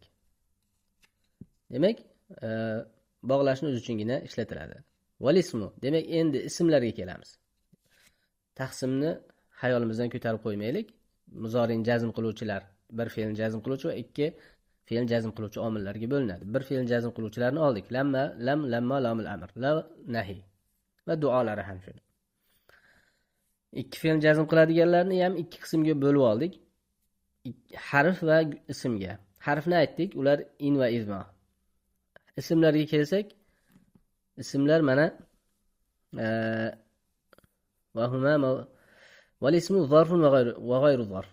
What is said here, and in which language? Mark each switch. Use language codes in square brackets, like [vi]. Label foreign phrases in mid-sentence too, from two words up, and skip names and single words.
[uz] Demak, bog'lashni o'z uchungina ishlatiladi. Valismu, demak endi ismlarga kelamiz. Taqsimni hayolimizdan ko'tarib qo'ymaylik. Muzorin jazm qiluvchilar, bir fe'lni jazm qiluvchi va ikki fe'l jazm qiluvchi omillarga bo'linadi. Bir fe'l jazm qiluvchilarni oldik. Lamma, lamma, [ar] لام الأمر, لا نهي [uz] va duolari ham shuni. Ikki fe'l jazm qiladiganlarni ham ikki qismga bo'lib oldik. Harf va ismga. Harfni aytdik, ular [ar] إن وإذما. [uz] Ismlarga kelsak, ismlar mana [ar] وهما والاسم ظرف وغير ظرف.